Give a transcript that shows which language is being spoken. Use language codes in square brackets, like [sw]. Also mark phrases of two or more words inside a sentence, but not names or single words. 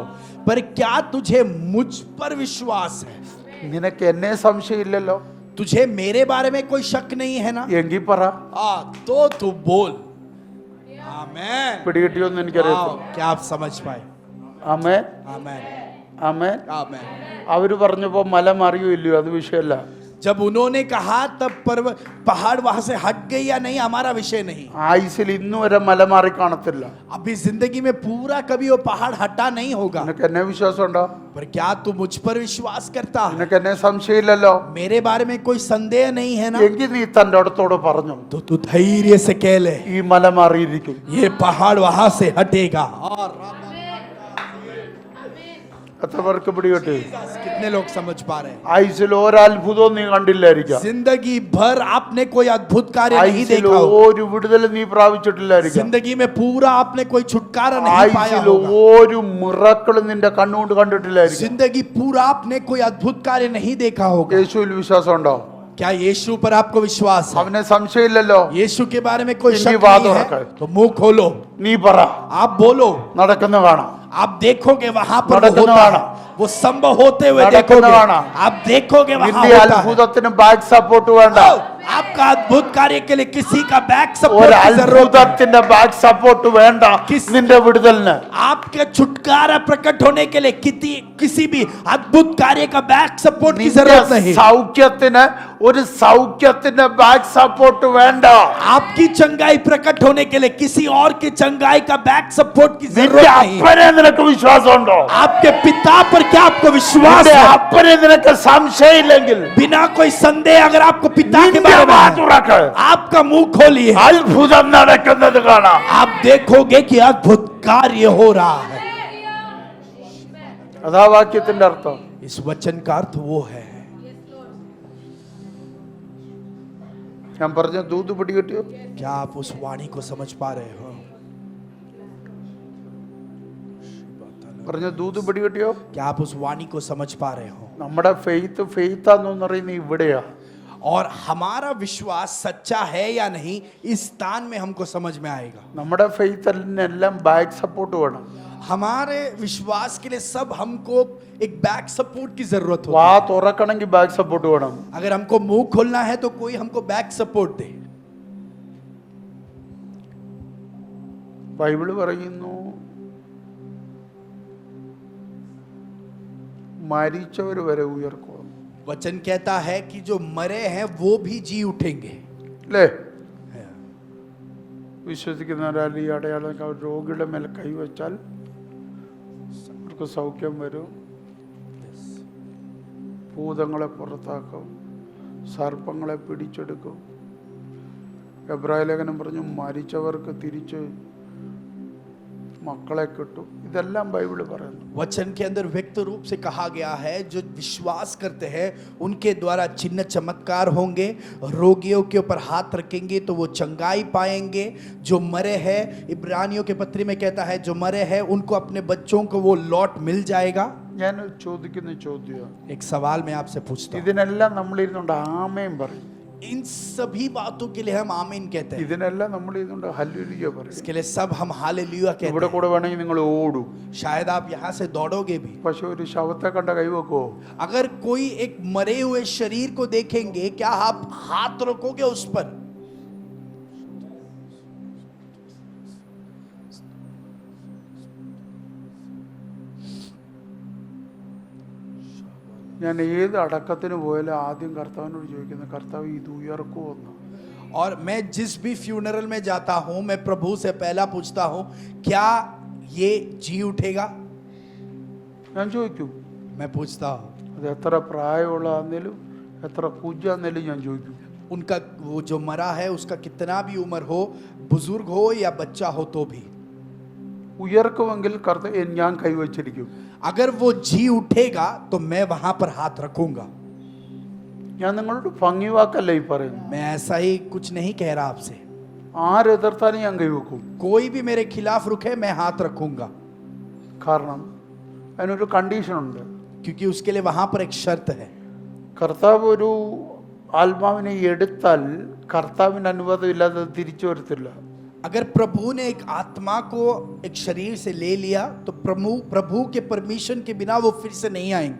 [hi] पर क्या तुझे मुझ पर विश्वास है? [ml] നിനക്ക് എന്നെ സംശയമില്ലല്ലോ. [hi] तुझे मेरे बारे में कोई शक नहीं है ना? [ml] എങ്കിൽ പറ. [hi] तो तू बोल। आमेन। [ml] പിടികിട്ടിയോന്ന് എനിക്കറിയാം. [hi] क्या आप समझ पाए? [ml] ആമേൻ. [hi] आमेन। [ml] ആമേൻ. [hi] आमेन। [ml] അവര് പറഞ്ഞപ്പോ മല മറിയോ ഇല്ലയോ അത് വിഷയമല്ല. [hi] जब उन्होंने कहा तब पहाड़ वहां से हट गई या नहीं हमारा विषय नहीं। [ml] ആയുസിൽ ഇന്നു വരെ മല മാറി കാണത്തില്ല. [hi] अभी जिंदगी में पूरा कभी वो पहाड़ हटा नहीं होगा। [ml] നിനക്ക് എന്നെ വിശ്വാസമുണ്ടോ? [hi] पर क्या तू मुझ पर विश्वास करता है? [ml] നിനക്ക് എന്നെ സംശയമില്ലല്ലോ. [hi] मेरे बारे में कोई संदेह नहीं है ना? [ml] എങ്കിൽ നീ തന്റെ അടുത്തോട് പറഞ്ഞു [hi] तो तू धैर्य से कह ले [ml] ഈ മല മാറിയിരിക്കും. [hi] ये पहाड़ वहां से हटेगा। और [ml] എത്ര പേർക്ക് പിടികിട്ടി? [hi] कितने लोग समझ पा रहे हैं? [ml] ആയുസിൽ ഒരത്ഭുതവും നീ കണ്ടില്ലായിരിക്കാം. [hi] जिंदगी भर आपने कोई अद्भुत कार्य नहीं [ml] ആയുസിൽ [hi] देखा होगा। [ml] ഒരു വിടുതൽ നീ പ്രാപിച്ചിട്ടില്ലായിരിക്കാം. [hi] जिंदगी में पूरा आपने कोई छुटकारा नहीं पाया [ml] ആയുസിൽ [hi] होगा। [ml] ഒരു മിറക്കിളും നിന്റെ കണ്ണുകൊണ്ട് കണ്ടിട്ടില്ലായിരിക്കും. [hi] जिंदगी पूरा आपने कोई अद्भुत कार्य नहीं देखा होगा। [ml] യേശുവിൽ വിശ്വാസമുണ്ടോ? [hi] क्या यीशु पर आपको विश्वास है? [ml] അവനെ സംശയമില്ലല്ലോ. [hi] यीशु के बारे में कोई इन्हीं शक बातों नहीं रखा है है। तो मुंह खोलो, [ml] നീ പറ. [hi] आप बोलो, [ml] നടക്കുന്ന കാണാം. [hi] आप देखोगे वहां पर वो [ml] നടക്കുന്ന [hi] होता है, [ml] കാണാം. [hi] वो संभव होते हुए [ml] നടക്കുന്ന [hi] देखोगे, [ml] കാണാം. [hi] आप देखोगे वहां [ml] നിന്റെ [hi] होता है। [ml] അത്ഭുതത്തിന് [en] back support [ml] വേണ്ട. [hi] आपका अद्भुत कार्य के लिए किसी का बैक [ml] ഒരു [hi] सपोर्ट की जरूरत है। [ml] അത്ഭുതത്തിന്റെ [en] back support [ml] വേണ്ട നിന്റെ വിടുതലിന്. [hi] आपके छुटकारा प्रकट होने के लिए किसी भी अद्भुत कार्य का [en] back support [hi] की [ml] നിന്റെ [hi] जरूरत नहीं। [ml] സൗഖ്യത്തിന് ഒരു സൗഖ്യത്തിന്റെ [en] back support [ml] വേണ്ട. [hi] आपकी चंगाई प्रकट होने के लिए किसी और की चंगाई का [en] back support [hi] की [ml] നിന്റെ [hi] जरूरत नहीं। [ml] അപ്പനെ നിനക്ക് വിശ്വാസമുണ്ടോ? [hi] आपके पिता पर क्या आपको विश्वास [ml] നിന്റെ [hi] है? [ml] അപ്പനെ നിനക്ക് സംശയമില്ലെങ്കിൽ [hi] बिना कोई संदेह अगर आपको पिता के [ml] നിന്റെ [hi] बारे में [ml] വാ [hi] है, [ml] തുറക്ക്. [hi] आपका मुंह खोलिए, [ml] അത്ഭുതം നടക്കുന്നത് കാണാം. [hi] आप देखोगे कि अद्भुत कार्य हो रहा है। [ml] അതാ വാക്യത്തിന്റെ അർത്ഥം. [hi] इस वचन का अर्थ वो है। [ml] ഞാൻ പറഞ്ഞ ദൂത് പിടികിട്ടിയോ? [hi] क्या आप उस वाणी को समझ पा रहे हो? [ml] പറഞ്ഞ ദൂത് പിടികിട്ടിയോ? [hi] क्या आप उस वाणी को समझ पा रहे हो? [ml] നമ്മുടെ ഫെയ്ത്താന്ന് പറയുന്നത് ഇവിടെയാ. [hi] और हमारा विश्वास सच्चा है या नहीं, इस स्थान में हमको समझ में आएगा। [ml] നമ്മുടെ ഫെയ്ത്തിനെല്ലാം [en] back support [ml] വേണം. [hi] हमारे विश्वास के लिए सब हमको एक [en] back support [hi] की जरूरत [ml] വാ [hi] होती है। [ml] തുറക്കണമെങ്കിൽ [en] back support [ml] വേണം. [hi] अगर हमको मुंह खोलना है तो कोई हमको [en] back support [hi] दे। [ml] ബൈബിള് പറയുന്നു മരിച്ചവർ വരെ ഉയർക്കും. [hi] वचन कहता है कि जो मरे हैं वो भी जी उठेंगे. [ml] അല്ലേ? വിശ്വസിക്കുന്നവരാൽ ഈ അടയാളം രോഗിയുടെ മേൽ കൈവച്ചാൽ അവർക്ക് സൗഖ്യം വരും, ഭൂതങ്ങളെ പുറത്താക്കും, സർപ്പങ്ങളെ പിടിച്ചെടുക്കും. എബ്രായ ലേഖനം പറഞ്ഞു മരിച്ചവർക്ക് തിരിച്ച് മക്കളെ കിട്ടും. ഇതെല്ലാം ബൈബിൾ പറയുന്നു. [hi] वचन के अंदर व्यक्त रूप से कहा गया है जो विश्वास करते हैं उनके द्वारा चिन्ह चमत्कार होंगे, रोगियों के ऊपर हाथ रखेंगे तो वो चंगाई पाएंगे. जो मरे हैं, इब्रानियों के पत्री में कहता है जो मरे हैं उनको अपने बच्चों को वो लौट मिल जाएगा. [ml] ഞാൻ ചോദിക്കുന്ന ചോദ്യം, [hi] एक सवाल मैं आपसे पूछता हूं. [ml] ഇതിനെല്ലാം നമ്മളിരുന്നുണ്ട് ആമേൻ പറയും, [hi] इन सभी बातों के लिए हम आमीन कहते हैं. [ml] ഇതിനെല്ലാം നമ്മളിരുന്നുണ്ട് ഹല്ലേലൂയ പറയും. [hi] इसके लिए सब हम हालेलुया कहते [ml] ഇവിടെ [hi] हैं. [ml] കൂടെ വേണമെങ്കിൽ നിങ്ങൾ ഓടും, [hi] शायद आप यहाँ से दौड़ोगे भी. [ml] പക്ഷെ ഒരു ശവത്തെ കണ്ട കൈവെക്കോ? [hi] अगर कोई एक मरे हुए शरीर को देखेंगे क्या आप हाथ रखोगे उस पर? [ml] ഞാൻ ഏത് അടക്കത്തിന് പോയാലും ആദ്യം കർത്താവിനോട് ചോദിക്കുന്നത് കർത്താവ് ഇത് ഉയർക്കുമോ എന്ന്. [hi] और मैं जिस भी फ्यूनरल में जाता हूं मैं प्रभु से पहला पूछता हूं क्या ये जी उठेगा. [ml] ഞാൻ ചോദിക്കും, [hi] मैं पूछता हूं [ml] അത് എത്ര പ്രായമുള്ളതാന്നേലും എത്ര കുഞ്ഞാന്നേലും ഞാൻ ചോദിക്കും. [hi] उनका वो जो मरा है उसका कितना भी उम्र हो, बुजुर्ग हो या बच्चा हो तो भी. [ml] ഉയർക്കുമെങ്കിൽ കർത്താവ് ഞാൻ കൈവച്ചിരിക്കും. [hi] अगर वो जी उठेगा तो मैं वहां पर हाथ रखूंगा. [ml] ഞാൻ നിങ്ങളോട് ഭംഗി വാക്കല്ല ഈ പറയുന്നു. [hi] मैं ऐसा ही कुछ नहीं कह रहा आपसे. [ml] ആരെതിർത്താലും ഞാൻ കൈവെക്കും. [hi] कोई भी मेरे खिलाफ रुके मैं हाथ रखूंगा. [ml] കാരണം അതിനൊരു കണ്ടീഷനുണ്ട്. [hi] क्योंकि उसके लिए वहां पर एक शर्त है. [ml] കർത്താവ് ഒരു ആത്മാവിനെ എടുത്താൽ കർത്താവിന് അനുവാദം ഇല്ലാതെ തിരിച്ചു വരത്തില്ല. [hi] अगर प्रभु ने एक आत्मा को एक शरीर से ले लिया तो प्रभु के परमिशन के बिना वो फिर से नहीं आएंगे.